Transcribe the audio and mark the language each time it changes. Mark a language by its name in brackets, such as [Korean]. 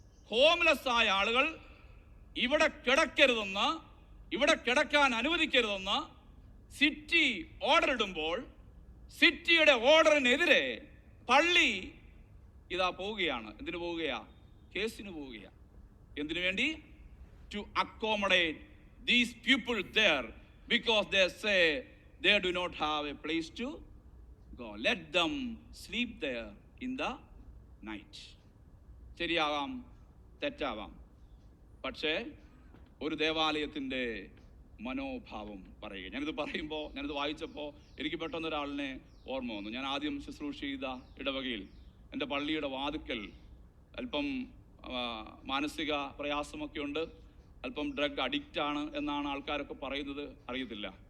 [Malayalam] Homeless ആയ ആളുകൾ ഇവിടെ കിടക്കരുതെന്ന്, ഇവിടെ കിടക്കാൻ അനുവദിക്കരുതെന്ന് സിറ്റി ഓർഡർ ഇടുമ്പോൾ സിറ്റിയുടെ ഓർഡറിനെതിരെ പള്ളി ഇതാ പോവുകയാണ്. എന്തിനു പോവുകയാ? കേസിന് പോവുകയാ. എന്തിനു വേണ്ടി? [English] To accommodate these people there because they say they do not have a place to go. Let them sleep there in the night. [Malayalam] ശരിയാവാം, തെറ്റാവാം. പക്ഷേ ഒരു ദേവാലയത്തിൻ്റെ മനോഭാവം പറയുക. ഞാനിത് പറയുമ്പോൾ, ഞാനിത് വായിച്ചപ്പോൾ എനിക്ക് പെട്ടെന്ന് ഒരാളിനെ ഓർമ്മ വന്നു. ഞാൻ ആദ്യം ശുശ്രൂഷ ചെയ്ത ഇടവകയിൽ എൻ്റെ പള്ളിയുടെ വാതുക്കൽ അല്പം മാനസിക പ്രയാസമൊക്കെ ഉണ്ട്, അല്പം ഡ്രഗ് അഡിക്റ്റാണ് എന്നാണ് ആൾക്കാരൊക്കെ പറയുന്നത്. അറിയത്തില്ല.